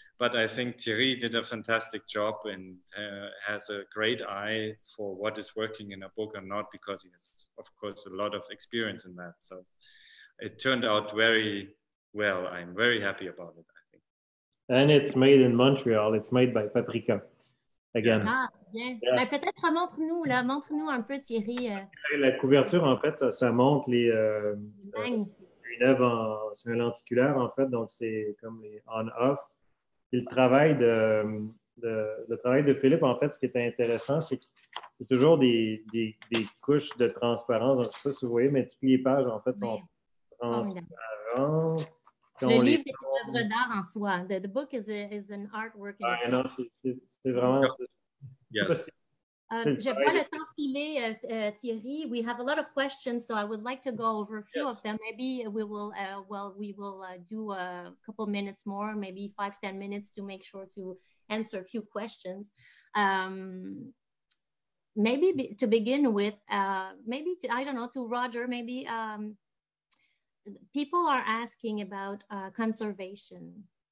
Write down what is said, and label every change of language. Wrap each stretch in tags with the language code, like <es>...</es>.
<en>but I think Thierry did a fantastic job and has a great eye for what is working in a book or not, because he has, of course, a lot of experience in that. So it turned out very well. I'm very happy about it, I think. And it's made in Montreal. It's made by Paprika. Again.</en> <fr>Ah, bien. Yeah. Ben, peut-être montre-nous un peu, Thierry. La couverture, en fait, ça montre les... une œuvre, c'est un lenticulaire, en fait, donc c'est comme les on-off. Et le travail de Philippe, en fait, ce qui est intéressant, c'est que c'est toujours des couches de transparence. Je ne sais pas si vous voyez, mais toutes les pages, en fait, sont transparentes. Le livre est une œuvre d'art en soi.</fr> <en>The book is an artwork in itself.</en> <fr>Non, c'est vraiment...</fr> <en>Yes.</en> <fr>Je vois le temps filer, Thierry.</fr> <en>We have a lot of questions, so I would like to go over a few of them. Maybe we will, do a couple minutes more, maybe 5-10 minutes to make sure to answer a few questions. Maybe to begin with, I don't know, to Roger, maybe people are asking about conservation.</en>